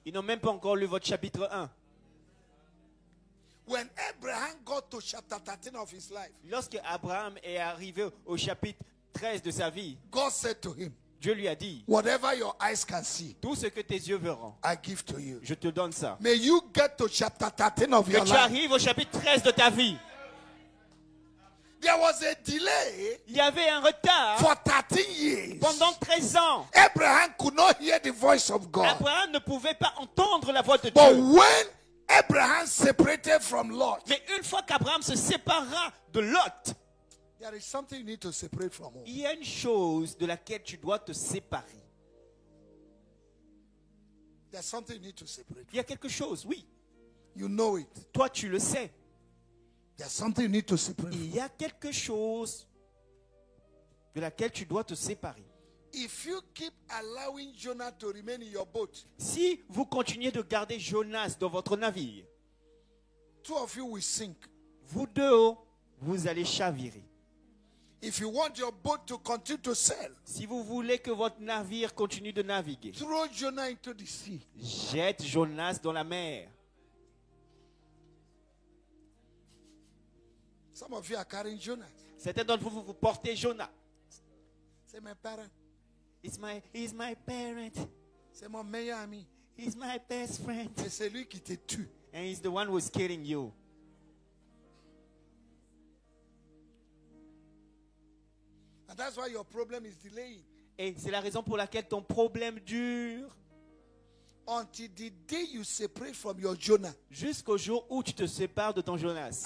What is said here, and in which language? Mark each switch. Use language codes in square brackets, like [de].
[fr] Ils n'ont même pas encore lu votre chapitre 1. [en] When Abraham got to chapter 13 of his life, [fr] Lorsque Abraham est arrivé au chapitre 13 de sa vie, [en] God said to him, [fr] Dieu lui a dit, [en] whatever your eyes can see, [fr] tout ce que tes yeux verront, [en] I give to you. [fr] je te donne ça. [en] May you get to chapter 13 of your [fr] Que tu [en] life. [fr] arrives au chapitre 13 de ta vie. [en] There was a delay [fr] Il y avait un retard [en] for 13 years. [fr] pendant 13 ans. [en] Abraham could not hear the voice of God. [fr] Abraham ne pouvait pas entendre la voix de [en] But [fr] Dieu. [en] when Abraham separated from Lot, [fr] Mais une fois qu'Abraham se sépara de Lot, [en] there is something you need to separate from home. [fr] il y a une chose de laquelle tu dois te séparer. [en] There's something you need to separate. [fr] Il y a quelque chose, oui. [en] You know it. [fr] Toi, tu le sais. [en] There's something you need to separate. [fr] Il y a quelque chose de laquelle tu dois te séparer. [en] If you keep allowing Jonah to remain in your boat, [fr] Si vous continuez de garder Jonas dans votre navire, [en] two of you will sink. [fr] vous deux, vous allez chavirer. [en] If you want your boat to continue to sail, [fr] Si vous voulez que votre navire continue de naviguer, [en] throw Jonah into the sea. [fr] jette Jonas dans la mer. [en] Some of you are carrying Jonah. [fr] Certains d'entre vous, vous portez Jonas. [en] Say, my parent. He's my parent. [fr] C'est mon meilleur ami. [en] He's my best friend. [fr] Et c'est lui qui te tue. [en] And he's the one who's killing you. And that's why your problem is delaying. [fr] Et c'est la raison pour laquelle ton problème dure Until the day you separate from your Jonah jusqu'au jour où tu te sépares de ton Jonas